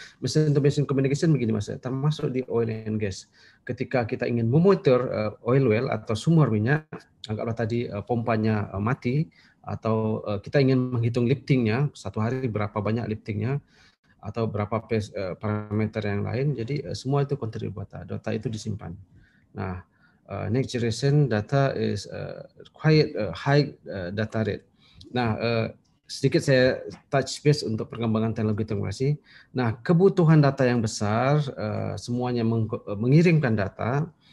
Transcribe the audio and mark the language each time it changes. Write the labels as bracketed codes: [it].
[en] Machine to machine communication [id] begini Mas, termasuk di [en] oil and gas. [id] Ketika kita ingin memonitor oil well atau sumur minyak, anggaplah tadi pompanya mati, atau kita ingin menghitung liftingnya, satu hari berapa banyak liftingnya, atau berapa parameter yang lain. Jadi semua itu kontribut data itu disimpan. Nah, [en] next generation data is quite high data rate. [id] Nah, sedikit saya [en] touch base [id] untuk perkembangan teknologi. Nah, kebutuhan data yang besar, semuanya mengirimkan data.